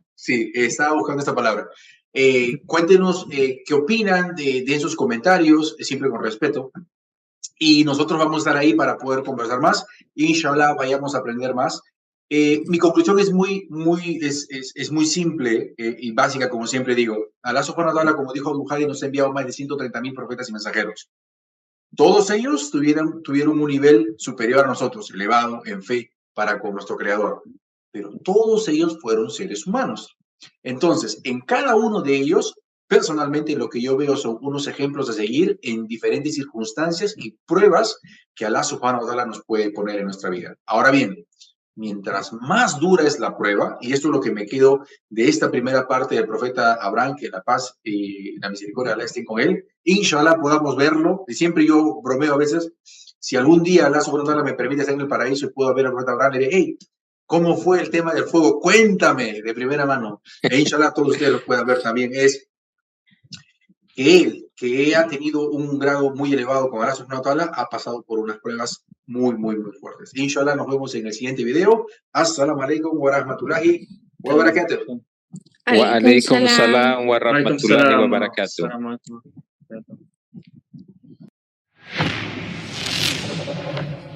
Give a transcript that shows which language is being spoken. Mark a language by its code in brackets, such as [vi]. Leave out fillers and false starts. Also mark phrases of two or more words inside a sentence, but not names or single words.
[es] Sí, estaba buscando esta palabra. Cuéntenos qué opinan de esos comentarios, siempre con respeto. Y nosotros vamos a estar ahí para poder conversar más. Inshallah, vayamos a aprender más. Mi conclusión es muy simple y básica, como siempre digo. [ar] الله سبحانه وتعالى, [es] como dijo Abdul-Hadi, nos ha enviado más de 130,000 profetas y mensajeros. Todos ellos tuvieron un nivel superior a nosotros, elevado en fe para con nuestro Creador. Pero todos ellos fueron seres humanos. Entonces, en cada uno de ellos, personalmente, lo que yo veo son unos ejemplos a seguir en diferentes circunstancias y pruebas que [ar] الله سبحانه وتعالى [es] nos puede poner en nuestra vida. Ahora bien, mientras más dura es la prueba, y esto es lo que me quedo de esta primera parte del profeta Abraham, que la paz y la misericordia de Allah estén con él, inshallah podamos verlo, y siempre yo bromeo a veces, si algún día [ar] الله سبحانه وتعالى [es] me permite estar en el paraíso y puedo ver al profeta Abraham, le diré, hey, ¿cómo fue el tema del fuego? Cuéntame de primera mano. E inshallah todos ustedes lo puedan ver también. Es que él, que ha tenido un grado muy elevado con [ar] الله سبحانه وتعالى, [es] ha pasado por unas pruebas muy fuertes. Inshallah nos vemos en el siguiente video. [ar] السلام عليكم ورحمة الله وبركاته. وعليكم السلام ورحمة الله وبركاته.